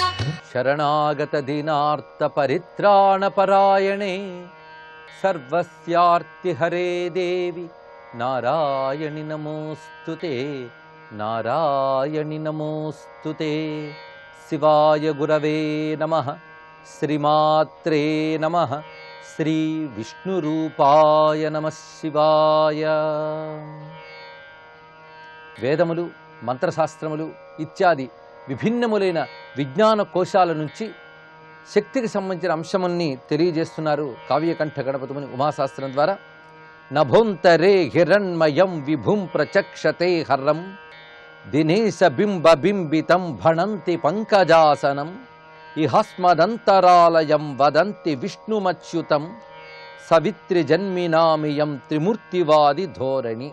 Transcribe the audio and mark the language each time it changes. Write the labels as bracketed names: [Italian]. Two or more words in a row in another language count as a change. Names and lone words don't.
[Sanskrit] शरणागत दीनार्त परित्राण परायणे सर्वस्यार्ति हरे देवी नारायणि नमोस्तुते नारायणि नमोस्तुते। शिवाय गुरवे नमः श्रीमात्रे नमः श्री विष्णुरूपाय नमः शिवाय। [Telugu] వేదములు మంత్రశాస్త్రములు ఇత్యాది విభిన్నములైన విజ్ఞాన కోశాల నుంచి శక్తికి సంబంధించిన అంశముల్ని తెలియజేస్తున్నారు కావ్యకంఠ గణపతిముని ఉమాశాస్త్రం ద్వారా. [Sanskrit] నభోంతరే హిరణ్మయం విభుం ప్రచక్షతే హర్రం దినేశ బింబ బింబితం భణంతి పంకజాసనం ఇహస్మదంతరాలయం వదంతి విష్ణుమచ్యుతం సవిత్రి జన్మినామియం త్రిమూర్తివాది ధోరణి.